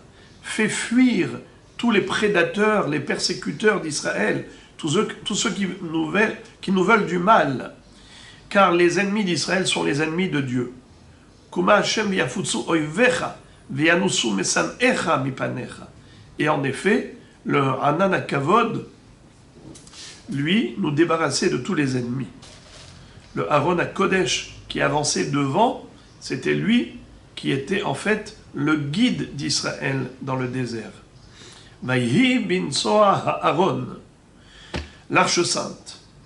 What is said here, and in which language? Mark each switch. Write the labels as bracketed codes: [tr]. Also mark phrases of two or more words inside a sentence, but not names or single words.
[fr] Fais fuir tous les prédateurs, les persécuteurs d'Israël, tous ceux qui nous veulent du mal, car les ennemis d'Israël sont les ennemis de Dieu. [he] קומה ה' ויפוצו אויביך וינוסו משנאיך מפניך. [fr] Et en effet, le [he] ענן הכבוד, [fr] lui, nous débarrassait de tous les ennemis. Le [he] ארון הקודש [fr] qui avançait devant, c'était lui qui était en fait le guide d'Israël dans le désert. [he] ויהי בנסוע הארון, [fr] l'arche sainte.